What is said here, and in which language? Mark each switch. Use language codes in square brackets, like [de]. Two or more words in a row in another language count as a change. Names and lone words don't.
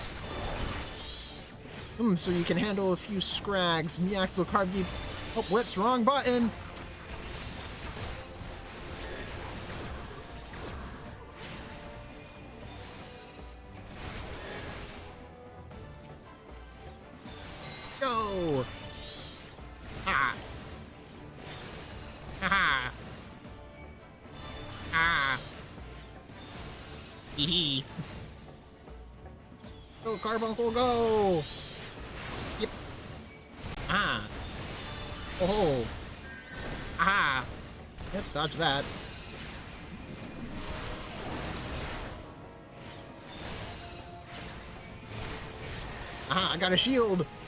[en] So you can handle a few scrags. Miax will carve you. Oh, whoops, wrong button! Go! Ha! Ha ha! Ah! Hee hee! Go, Carbuncle, go! Yep. Ah! Oh! Aha! Yep, dodge that. Aha, I got a shield!